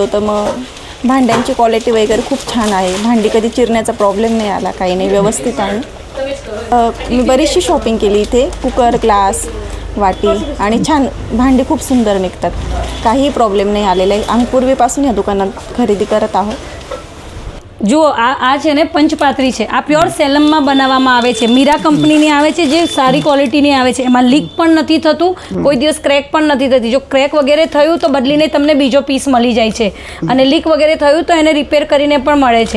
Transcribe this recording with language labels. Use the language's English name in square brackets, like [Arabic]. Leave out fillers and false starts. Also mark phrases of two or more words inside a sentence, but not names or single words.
[Marathi] तर मग भांड्यांची क्वालिटी वगैरे खूप छान आहे, भांडी कधी चिरण्याचा प्रॉब्लेम नाही आला, काही नाही, व्यवस्थित आहे. मी बरीचशी शॉपिंग केली इथे, कुकर, ग्लास, वाटी आणि छान भांडी खूप सुंदर निघतात, काही प्रॉब्लेम नहीं आलेला आहे. आम्ही पूर्वीपासून या दुकानात खरेदी करत आहोत. [Gujarati] જુઓ આ છે ને પંચપાત્રી છે, આ પ્યોર સેલમમાં બનાવવામાં આવે છે, મીરા કંપનીની આવે છે, જે સારી ક્વોલિટીની આવે છે. એમાં લીક પણ નથી થતું, કોઈ દિવસ ક્રેક પણ નથી થતી. જો ક્રેક વગેરે થયું તો બદલીને તમને બીજો પીસ મળી જાય છે, અને લીક વગેરે થયું તો એને રિપેર કરીને પણ મળે છે.